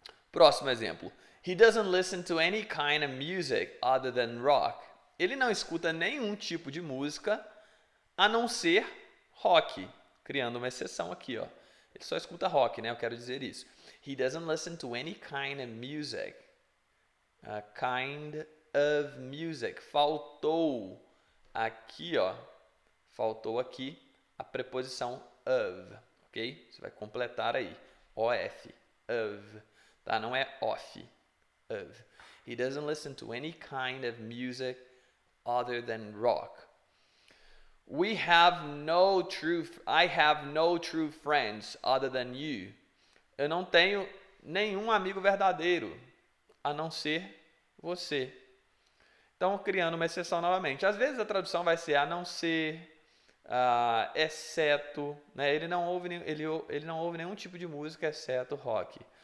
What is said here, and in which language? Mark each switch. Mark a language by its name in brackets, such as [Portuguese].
[Portuguese] Próximo exemplo. [English] He doesn't listen to any kind of music other than rock. [Portuguese] Ele não escuta nenhum tipo de música a não ser rock. Criando uma exceção aqui, ó. Ele só escuta rock, né? Eu quero dizer isso. [English] He doesn't listen to any kind of music. Kind of music. [Portuguese] Faltou aqui, ó. Faltou aqui a preposição of, ok? Você vai completar aí. OF. Of. Tá? Não é off. Of. [English] He doesn't listen to any kind of music other than rock. I have no true friends other than you. [Portuguese] Eu não tenho nenhum amigo verdadeiro a não ser você. Então, criando uma exceção novamente. Às vezes a tradução vai ser a não ser, exceto, né? Ele não ouve nenhum tipo de música exceto rock.